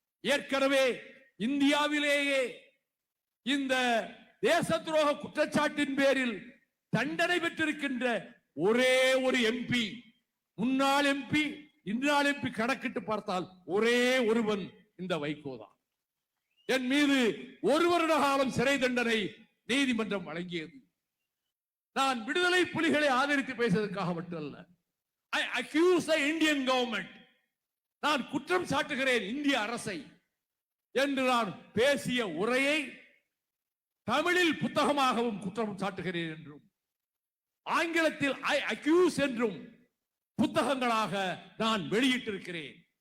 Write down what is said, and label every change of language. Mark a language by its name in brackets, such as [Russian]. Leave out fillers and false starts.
[Tamil] ஏற்கனவே இந்தியாவிலேயே இந்த தேச துரோக குற்றச்சாட்டின் பேரில் தண்டனை பெற்றிருக்கின்ற ஒரே ஒரு எம்பி, முன்னாள் எம்பி, இந்நாள் எம்பி கணக்கிட்டு பார்த்தால் ஒரே ஒருவன் இந்த வைகோதான். என் மீது 1 வருட காலம் சிறை தண்டனை நீதிமன்றம் வழங்கியது. நான் விடுதலை புலிகளை ஆதரித்து பேசுவதற்காக மட்டுமல்ல. [English] I accuse the Indian government. [Tamil] நான் குற்றம் சாட்டுகிறேன் இந்திய அரசை என்று நான் பேசிய உரையை தமிழில் புத்தகமாகவும் குற்றம் சாட்டுகிறேன் என்றும், ஆங்கிலத்தில் [English] I accuse [Tamil] என்றும் புத்தகங்களாக நான் வெளியிட்டிருக்கிறேன்.